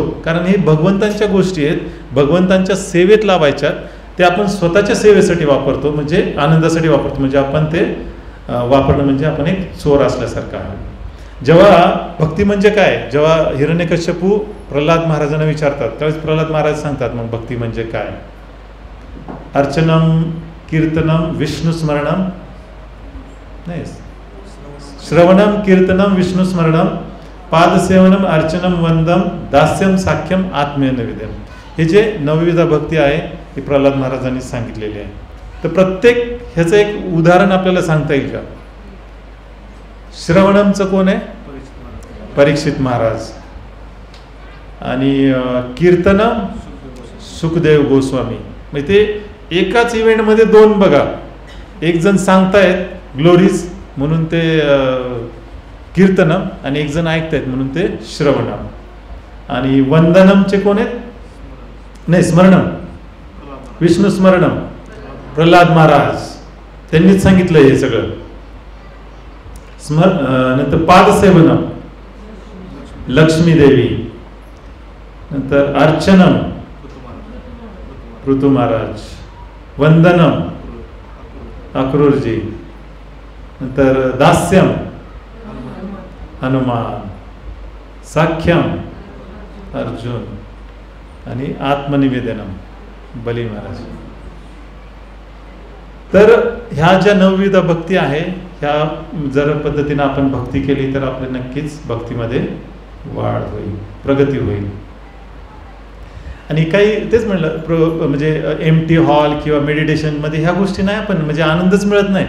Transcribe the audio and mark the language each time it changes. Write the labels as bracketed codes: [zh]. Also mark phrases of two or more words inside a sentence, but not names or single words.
[mr] कारण हे भगवंतांच्या गोष्टी आहेत, भगवंतांच्या सेवेत लावायच्यात. ते आपण स्वतःच्या सेवेसाठी वापरतो, म्हणजे आनंदासाठी वापरतो. म्हणजे आपण ते वापरणं म्हणजे आपण एक चोर असल्यासारखं आहे. जेव्हा भक्ती म्हणजे काय, जेव्हा हिरण्यकश्यपू प्रल्हाद महाराजांना विचारतात त्यावेळेस प्रल्हाद महाराज सांगतात मग भक्ती म्हणजे काय. [sa] अर्चनम कीर्तनम विष्णुस्मरणम, नाही, श्रवणम कीर्तनम विष्णुस्मरणम, पादसेवनम अर्चनम वंदम, दास्यम साख्यम आत्मेय नैवेद्यम. [mr] हे जे नवविधा भक्ती आहे हे प्रल्हाद महाराजांनी सांगितलेली आहे. तर प्रत्येक ह्याचं एक उदाहरण आपल्याला सांगता येईल का? श्रवणमचं कोण आहे? परीक्षित महाराज. आणि कीर्तनम सुखदेव गोस्वामी. म्हणजे ते एकाच इव्हेंटमध्ये दोन बघा, एक जण सांगतायत ग्लोरीज, म्हणून ते कीर्तनम, आणि एक जण ऐकतायत म्हणून ते श्रवणम. आणि वंदनमचे कोण आहेत? नाही, [sa] स्मरणम, विष्णू स्मरणम, [mr] प्रल्हाद महाराज त्यांनीच सांगितलं हे सगळं. नंतर पादसेवनम, लक्ष्मी देवी. नंतर अर्चनम, ऋतू महाराज. वंदनम, अक्रूरजी. नंतर दास्यम, हनुमान. साख्यम, अर्जुन. आणि आत्मनिवेदनम, बली महाराज. तर ह्या ज्या 9 भक्ती आहे, ह्या जर पद्धतीने आपण भक्ती केली तर आपल्या नक्कीच भक्तीमध्ये वाढ होईल, प्रगती होईल. आणि काही तेच म्हणलं म्हणजे [en] empty hall [mr] किंवा मेडिटेशनमध्ये ह्या गोष्टी नाही, आपण म्हणजे आनंदच मिळत नाही.